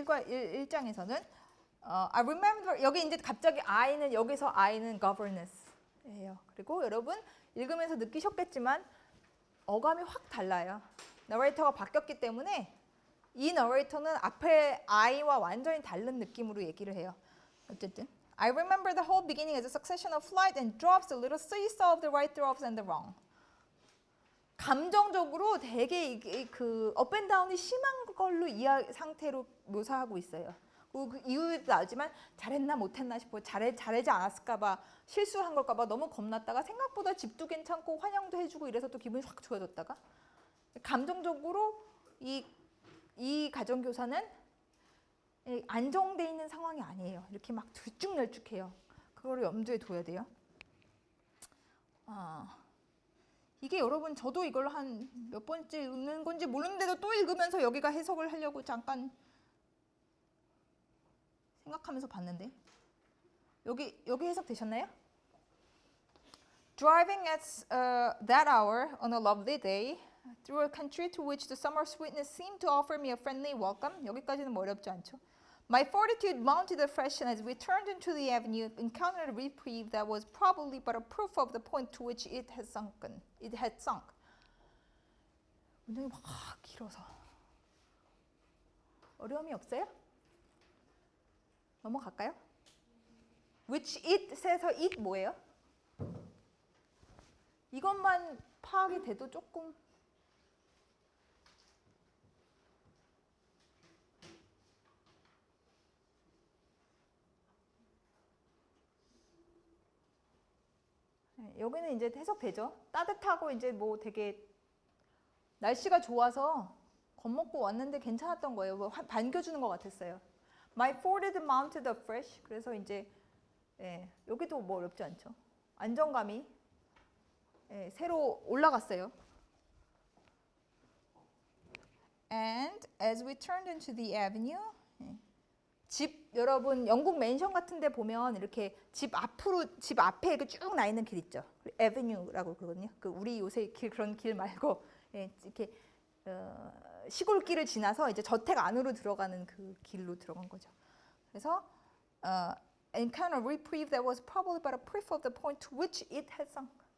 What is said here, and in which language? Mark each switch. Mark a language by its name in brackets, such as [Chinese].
[Korean] 1장에서는 [English] I remember, [Korean] 여기 이제 갑자기 I는, 여기서 I는 governess예요. 그리고 여러분 읽으면서 느끼셨겠지만 어감이 확 달라요. 너레이터가 바뀌었기 때문에 이 너레이터는 앞에 I와 완전히 다른 느낌으로 얘기를 해요. 어쨌든 [English] I remember the whole beginning as a succession of flight and drops, a little seesaw of the right drops and the wrong. [Korean] 감정적으로 되게 그 업앤다운이 심한 걸로 상태로 묘사하고 있어요. 그 이유도 나지만 잘했나 못했나 싶어, 잘하지 않았을까 봐, 실수한 걸까 봐 너무 겁났다가 생각보다 집도 괜찮고 환영도 해주고 이래서 또 기분이 확 좋아졌다가, 감정적으로 이 가정교사는 안정돼 있는 상황이 아니에요. 이렇게 막 들쭉날쭉해요. 그걸 염두에 둬야 돼요. 이게 여러분, 저도 이걸 한 몇 번째 읽는 건지 모르는데도 또 읽으면서 여기가 해석을 하려고 잠깐 생각하면서 봤는데, 여기 해석 되셨나요? [English] Driving at that hour on a lovely day through a country to which the summer sweetness seemed to offer me a friendly welcome. [Korean] 여기까지는 뭐 어렵지 않죠. [English] My fortitude mounted afresh, and as we turned into the avenue, encountered a reprieve that was probably but a proof of the point to which it had sunk. [Korean] 문장이 막 길어서 어려움이 없어요? 넘어갈까요? [English] Which it [Korean] 에서 it 뭐예요? 이것만 파악이 돼도 조금 여기는 이제 해석되죠. 따뜻하고 이제 뭐 되게 날씨가 좋아서 겁먹고 왔는데 괜찮았던 거예요. 뭐 반겨주는 것 같았어요. [English] My fortitude mounted afresh. [Korean] 그래서 이제 여기도 뭐 어렵지 않죠. 안정감이 새로 올라갔어요. [English] And as we turned into the avenue, [Korean] 집, 여러분 영국 맨션 같은 데 보면 이렇게 집 앞에 이렇게 쭉 나 있는 길 있죠. 에베뉴라고 그러거든요. 그 우리 요새 길, 그런 길 말고 이렇게 시골길을 지나서 이제 저택 안으로 들어가는 그 길로 들어간 거죠. 그래서 [English] encounter a reprieve that was probably but a proof of the point to which it had sunk.